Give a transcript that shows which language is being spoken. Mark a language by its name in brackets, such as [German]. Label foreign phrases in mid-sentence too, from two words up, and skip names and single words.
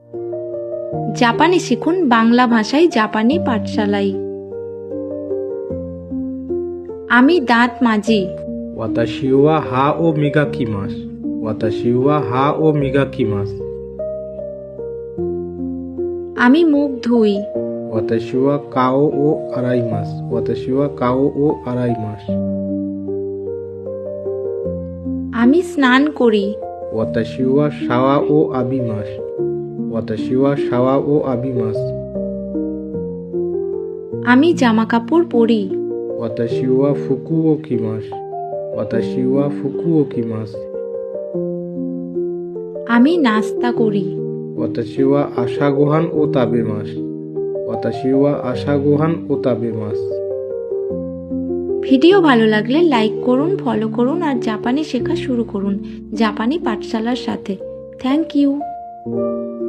[Bangla] জাপানি শিখুন বাংলা ভাষায় জাপানি পাঠশালায়। আমি দাঁত মাজি। [Japanese] 私は歯を磨きます。私は歯を磨きます。 [Bangla] আমি মুখ ধুই। [Japanese] 私は顔を洗います。私は顔を洗います。 [Bangla] আমি স্নান করি। [Japanese] 私はシャワーを浴びます。私はシャワーを浴びます。 [Bangla] আমি জামা কাপড় পরি। [Japanese] 私は服を着ます。私は服を着ます。 [Bangla] আমি নাস্তা করি। [Japanese] 私は朝ごはんを食べます。私は朝ごはんを食べます。 [Bangla] ভিডিও ভালো লাগলে লাইক করুন, ফলো করুন আর জাপানি শেখা শুরু করুন জাপানি পাঠশালার সাথে। [English] thank you.